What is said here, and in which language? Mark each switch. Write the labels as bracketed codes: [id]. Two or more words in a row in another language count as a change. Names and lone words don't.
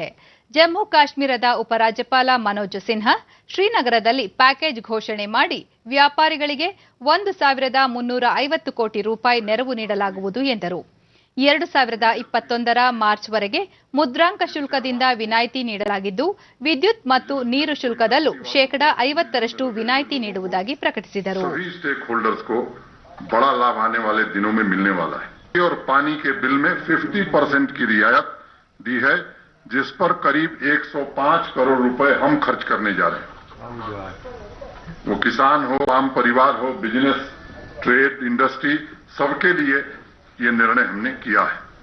[kn] ಜಮ್ಮು ಕಾಶ್ಮೀರದ ಉಪರಾಜ್ಯಪಾಲ ಮನೋಜ್ ಸಿನ್ಹಾ ಶ್ರೀನಗರದಲ್ಲಿ ಪ್ಯಾಕೇಜ್ ಘೋಷಣೆ ಮಾಡಿ ವ್ಯಾಪಾರಿಗಳಿಗೆ 1,350 ಕೋಟಿ ರೂಪಾಯಿ ನೆರವು ನೀಡಲಾಗುವುದು ಎಂದರು. 2021ರ ಮಾರ್ಚ್ವರೆಗೆ ಮುದ್ರಾಂಕ ಶುಲ್ಕದಿಂದ ವಿನಾಯಿತಿ ನೀಡಲಾಗಿದ್ದು, ವಿದ್ಯುತ್ ಮತ್ತು ನೀರು ಶುಲ್ಕದಲ್ಲೂ 50% ವಿನಾಯಿತಿ ನೀಡುವುದಾಗಿ ಪ್ರಕಟಿಸಿದರು. [hi] बड़ा लाभ आने वाले दिनों में मिलने वाला है और पानी के बिल में 50% की रियायत दी है, जिस पर करीब 105 करोड़ रुपए हम खर्च करने जा रहे हैं. वो किसान हो, आम परिवार हो, [en] business, trade, industry, [hi] सबके लिए ये निर्णय हमने किया है.